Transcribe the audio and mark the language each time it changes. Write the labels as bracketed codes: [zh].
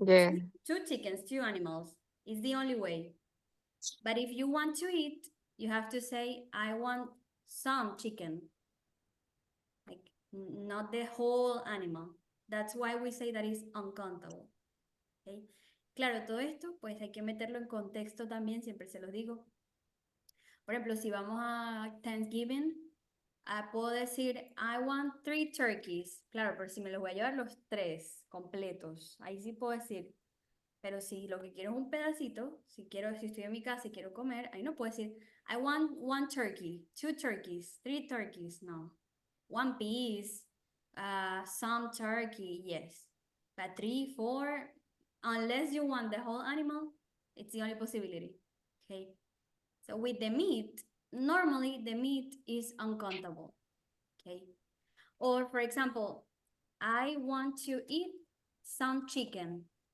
[en] Yeah. two chickens, 2 animals is the only way. But if you want to eat, you have to say, I want some chicken, like not the whole animal. That's why we say that is uncountable. Okay. [es] Claro, todo esto, pues hay que meterlo en contexto también, siempre se los digo. Por ejemplo, si vamos a Thanksgiving, puedo decir, [en] I want 3 turkeys. [es] Claro, pero si me los voy a llevar los 3 completos, ahí sí puedo decir. Pero si lo que quiero es un pedacito, si estoy en mi casa y quiero comer, ahí no puedo decir, [en] I want 1 turkey, 2 turkeys, 3 turkeys. No. 1 piece, some turkey, yes. But 3, 4, unless you want the whole animal, it's the only possibility. Okay. So with the meat, normally the meat is uncountable. Okay. Or for example, I want to eat some chicken.